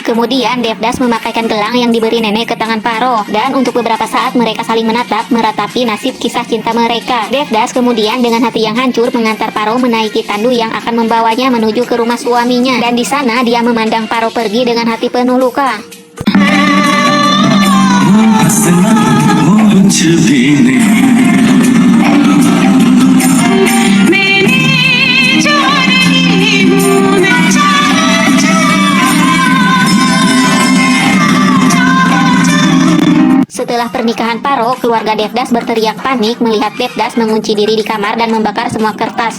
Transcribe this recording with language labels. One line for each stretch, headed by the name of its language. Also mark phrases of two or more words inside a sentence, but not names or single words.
Indonesian: Kemudian Devdas memakaikan gelang yang diberi nenek ke tangan Paro, dan untuk beberapa saat mereka saling menatap meratapi nasib kisah cinta mereka. Devdas kemudian dengan hati yang hancur mengantar Paro menaiki tandu yang akan membawanya menuju ke rumah suaminya, dan di sana dia memandang Paro pergi dengan hati penuh luka.
Hindi: हंसना वो कुछ भी नहीं
Indonesian: Setelah pernikahan Paro, keluarga Devdas berteriak panik melihat Devdas mengunci diri di kamar dan membakar semua kertas.